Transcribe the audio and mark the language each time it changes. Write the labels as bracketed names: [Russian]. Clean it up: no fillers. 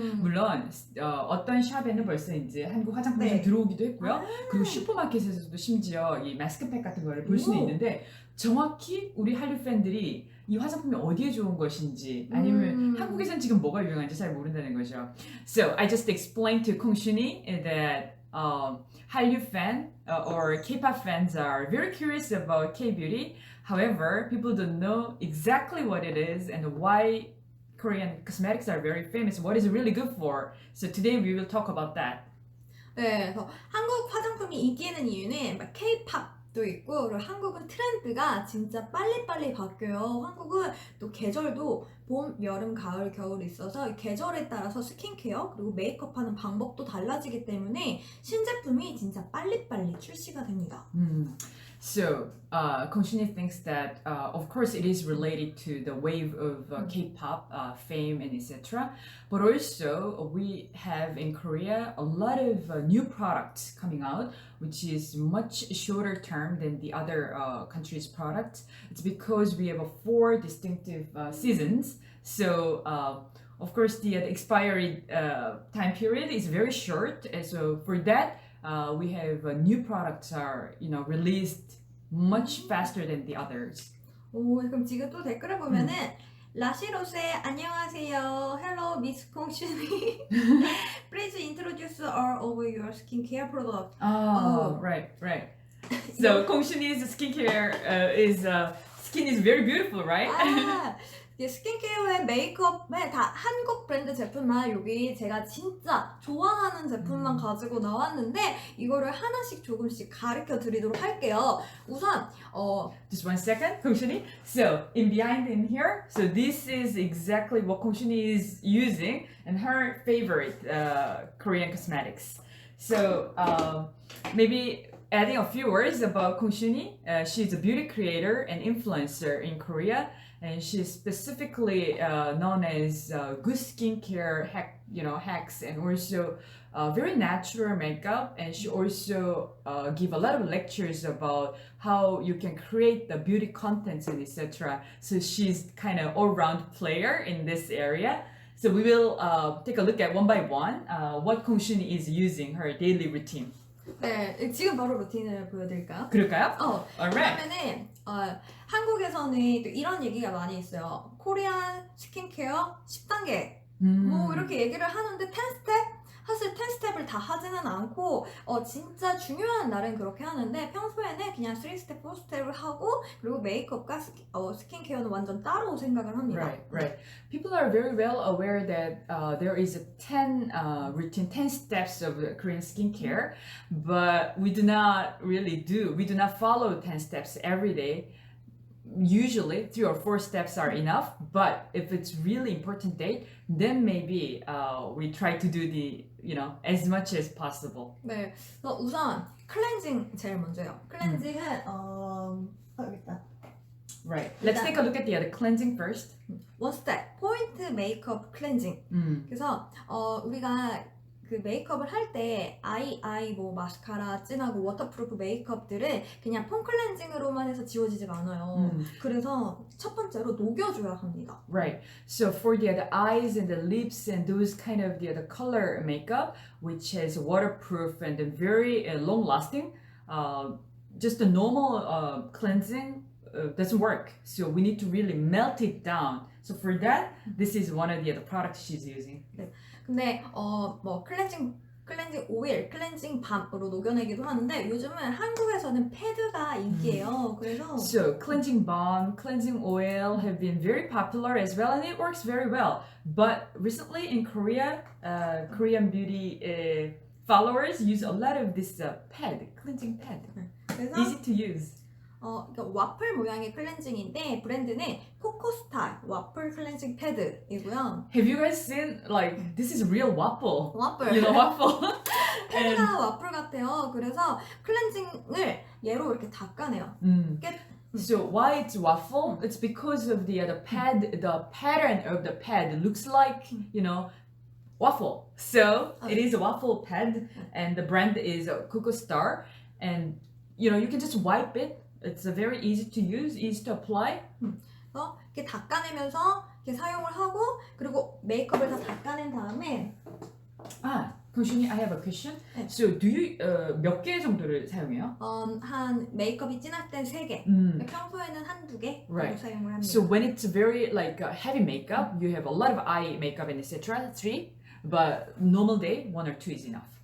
[Korean] 물론 어떤 샵에는 벌써 이제 한국 화장품이 좀 들어오기도 했고요. 그리고 슈퍼마켓에서도 심지어 이 마스크팩 같은 거를 볼 수는 있는데 정확히 우리 한류 팬들이 이 화장품이 어디에 좋은 것인지 아니면 한국에선 지금 뭐가 유행한지 잘 모른다는 거죠. [English] So I just explained to Kongshuni that Hallyu fan or K-pop fans are very curious about K-beauty. However, people don't know exactly what it is and why Korean cosmetics are very famous. What is it really good for? So today we will talk about that. [Korean] 네, 그래서 한국 화장품이 인기 있는 이유는 K-팝도 있고, 그리고 한국은 트렌드가 진짜 빨리빨리 바뀌어요. 한국은 또 계절도 봄, 여름, 가을, 겨울 있어서 계절에 따라서 스킨케어 그리고 메이크업하는 방법도 달라지기 때문에 신제품이 진짜 빨리빨리 출시가 됩니다. [English] So, Kongshini thinks that, of course, it is related to the wave of K-pop fame and etc. But also, we have in Korea a lot of new products coming out, which is much shorter term than the other countries' products. It's because we have 4 distinctive seasons. So, of course, the expiry time period is very short. And so, for that, we have new products are released much faster than the others. [Korean] 오, 그럼 지금 또 댓글을 보면은 라시로세 안녕하세요. [English] Hello, Miss Kongshuni. Please introduce all of your skincare product. Oh, right. So Kongshuni's skincare skin is very beautiful, right? [Korean] 스킨케어에 메이크업에 다 한국 브랜드 제품만 여기 제가 진짜 좋아하는 제품만 가지고 나왔는데 이거를 하나씩 조금씩 가르쳐 드리도록 할게요. 우선 [English] Just 1 second, Kongshuni. So behind in here, so this is exactly what Kongshuni is using and her favorite Korean cosmetics. So maybe adding a few words about Kongshuni. She's a beauty creator and influencer in Korea. and she's specifically known as good skincare hacks, and also very natural makeup. And she also give a lot of lectures about how you can create the beauty contents and etc. So she's kind of all-round player in this area. So we will take a look at one by one what Kongshuni is using her daily routine. [Korean] 네, 지금 바로 루틴을 보여드릴까요? 그럴까요? [English] Alright. [Korean] 그러면은 한국에서는 또 이런 얘기가 많이 있어요. 코리안 스킨케어 10단계 뭐 이렇게 얘기를 하는데 10스텝? 사실 10스텝을 다 하지는 않고 진짜 중요한 날은 그렇게 하는데 평소에는 그냥 3스텝, 4스텝을 하고 그리고 메이크업과 스킨케어는 완전 따로 생각을 합니다. [English] Right. People are very well aware that there is a 10 routine, 10 steps of Korean skincare, but we do not follow 10 steps every day. Usually 3 or 4 steps are enough, but if it's really important date, then maybe we try to do the as much as possible. [Korean] 네, 우선 클렌징 제일 먼저요. 클렌징은 여기다. [English] Right. Let's take a look at the other cleansing first. [Korean] 원 스텝 포인트 메이크업 클렌징. 그래서 우리가 그 메이크업을 할 때 아이 뭐 마스카라 진하고 워터프루프 메이크업들은 그냥 폼 클렌징으로만 해서 지워지지가 않아요. 그래서 첫 번째로 녹여줘야 합니다. [English] Right. So for the other eyes and the lips and those kind of the other color makeup, which is waterproof and very long lasting, just the normal cleansing doesn't work. So we need to really melt it down. So for that, this is one of the other products she's using. [Korean] 네. 근데 뭐 클렌징 오일, 클렌징 밤으로 녹여내기도 하는데 요즘은 한국에서는 패드가 인기예요. 그래서 [English] So cleansing balm, cleansing oil have been very popular as well, and it works very well. But recently in Korea, Korean beauty followers use a lot of this pad, cleansing pad. [Korean] 그래서 [English] Easy to use. [Korean] 그러니까 와플 모양의 클렌징인데 브랜드는 코코스타 와플 클렌징 패드이고요. [English] Have you guys seen like this is real waffle? [Korean] 와플. [English] You know waffle. [Korean] 패드가 와플 같아요. 그래서 클렌징을 얘로 이렇게 닦아내요. [English] So why it's waffle? It's because of the pad. The pattern of the pad looks like waffle. So it is a waffle pad, and the brand is Coco Star, and you can just wipe it. It's very easy to use, easy to apply. [Korean] 이렇게 닦아내면서 이렇게 사용을 하고 그리고 메이크업을 다 닦아낸 다음에 [English] Kongshuni, I have a question. So do you [Korean] 몇 개 정도를 사용해요? 한 메이크업이 진할 땐 3개, 평소에는 한두 개 [English] Right. [Korean] 사용을 합니다. [English] So when it's very like heavy makeup, you have a lot of eye makeup and etc. 3, but normal day 1 or 2 is enough.